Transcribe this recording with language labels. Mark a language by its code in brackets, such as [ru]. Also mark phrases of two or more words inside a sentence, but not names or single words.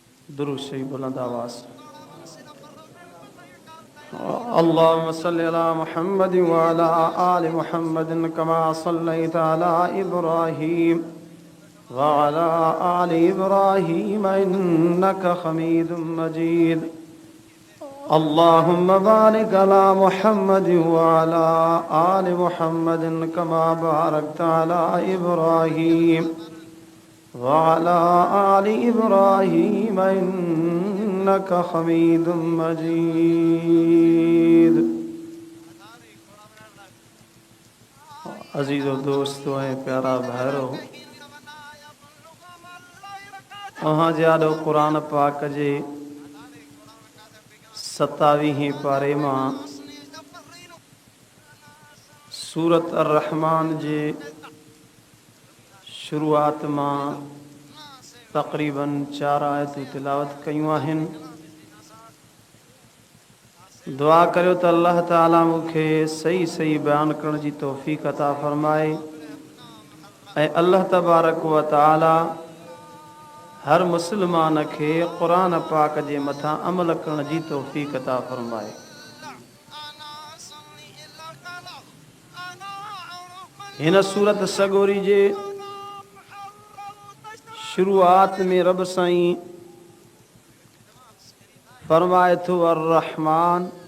[sd] दुरूद शरीफ बुलंद आवाज़। [ar] اللهم صل على محمد وعلى آل محمد كما صليت على إبراهيم وعلى آل إبراهيم إنك حميد مجيد. اللهم بارك على محمد وعلى آل محمد كما باركت على إبراهيم وعلى آل إبراهيم إنك حميد مجيد. [sd] अजीज़ो दोस्तों ऐं प्यारा भाइरो, अहां जाॾो क़ुरान पाक जे 27 पारे मां सूरत अर-रहमान जे शुरूआत मां तक़रीबन 4 आयतूं तिलावत कयूं आहिनि। दुआ करियो त [ar] الله تعالى [sd] मूंखे सही सही बयान करण जी तौफ़ीक़ अता फ़रमाए ऐं [ar] الله تبارك وتعالى [sd] हर मुस्लमान खे क़ुरान पाक जे मथां अमल करण जी तौफ़ीक़ अता फ़रमाए। हिन सूरत सगोरी जे शुरूआत में रब साईं फरमाए थो अर-रहमान।